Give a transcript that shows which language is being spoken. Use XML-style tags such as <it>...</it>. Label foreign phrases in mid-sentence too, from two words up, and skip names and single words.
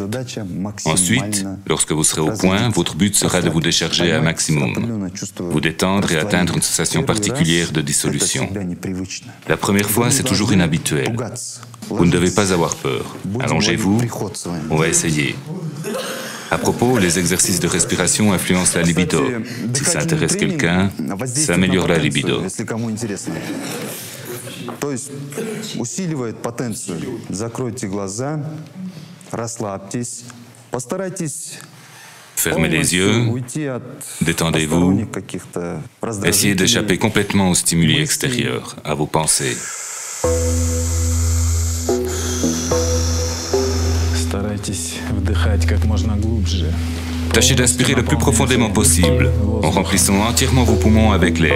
<fr>Ensuite, lorsque vous serez au point, votre but sera de vous décharger un maximum, vous détendre et atteindre une sensation particulière de dissolution. La première fois, c'est toujours inhabituel. Vous ne devez pas avoir peur. Allongez-vous, on va essayer. À propos, les exercices de respiration influencent la libido. Si ça intéresse quelqu'un, ça améliore la libido.</fr> <ru>То есть усиливает потенцию. Закройте глаза, расслабьтесь, постарайтесь</ru> <fr>Fermez les yeux, détendez-vous, essayez d'échapper complètement aux stimuli extérieurs, à vos pensées. Tâchez d'inspirer le plus profondément possible, en remplissant entièrement vos poumons avec l'air.</fr>